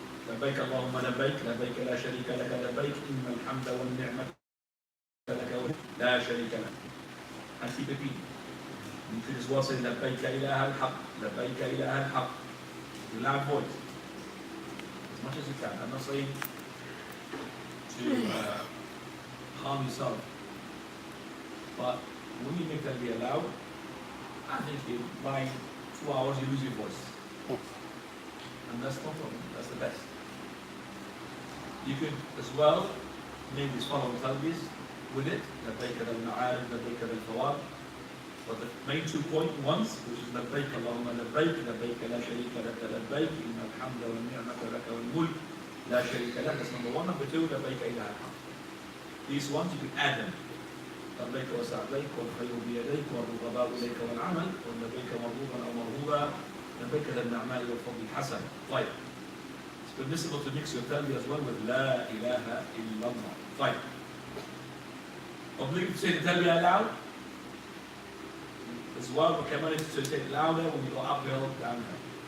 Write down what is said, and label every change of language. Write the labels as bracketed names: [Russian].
[Arabic] لبيك اللهم لبيك لبيك لا شريك لك لبيك إن الحمد والنعمة لك لا شريك له. [English] And keep repeating. You could as well say [Arabic] لبيك إله الحق, لبيك إله الحق. [English] In loud voice. As much as you can. I'm not saying to harm yourself. But when you make that be allowed, I think by 2 hours you lose your voice. And that's no problem, that's the best. You could as well make these following talbiyahs with it, [Arabic] لبيك ذا المعارف, لبيك ذا الفواب. [English] But the main 2 ones, which is [Arabic] لبيك اللهم لبيك, لبيك لا شريك لك لبيك, إن الحمد والنعمة لك والملك لا شريك لك. [English] That's number 1. Number 2, [Arabic] لبيك إله الحمد. [English] These ones you can add them. [Arabic] لبيك وسعديك والخير بيديك والرغباء إليك والعمل ولبيك مرغوبا أو مرغوبا لبيك ذا النعماء والفضل الحسن. طيب. [English] It's permissible to mix your talbiyah as well with [Arabic] لا إله إلا الله. طيب. [English] Obligatory to say the talbiyah aloud as well, but كمان to say it louder when you go uphill, downhill.